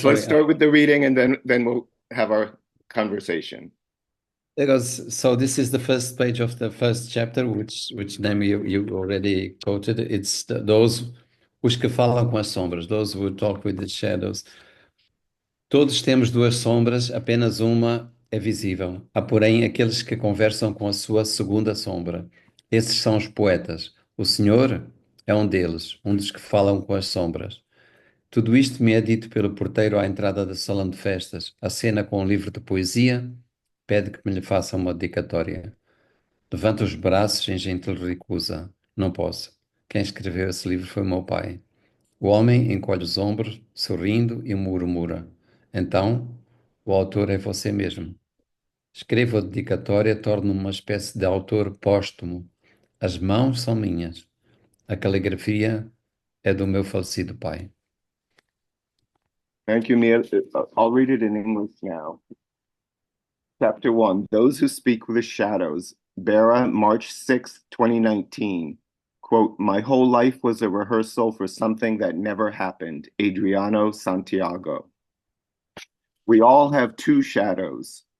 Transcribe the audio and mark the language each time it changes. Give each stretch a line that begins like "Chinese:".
English: Sorry. let's start with the reading, and then we'll have our conversation. So this is the first page of the first chapter, which name you already quoted. It's those
Portuguese: os que falam com as sombras,
English: those who talk with the shadows.
Portuguese: Todos temos duas sombras, apenas uma é visível. Há, porém, aqueles que conversam com a sua segunda sombra. Esses são os poetas. O Senhor é um dos que falam com as sombras. Tudo isto me é dito pelo porteiro à entrada da salão de festas. Acena com um livro de poesia, pede que me lhe faça uma dedicatória. Levanta os braços em gentil recusa. Não posso. Quem escreveu esse livro foi o meu pai. O homem encolhe os ombros, sorrindo e murmura. Então, o autor é você mesmo. Escrevo a dedicatória, torno-me uma espécie de autor póstumo. As mãos são minhas. A caligrafia é do meu falecido pai.
English: Thank you, Mia. I'll read it in English now. Chapter 1, Those Who Speak with the Shadows, Barra, March 6, 2019. Quote, my whole life was a rehearsal for something that never happened. Adriano Santiago. We all have two shadows.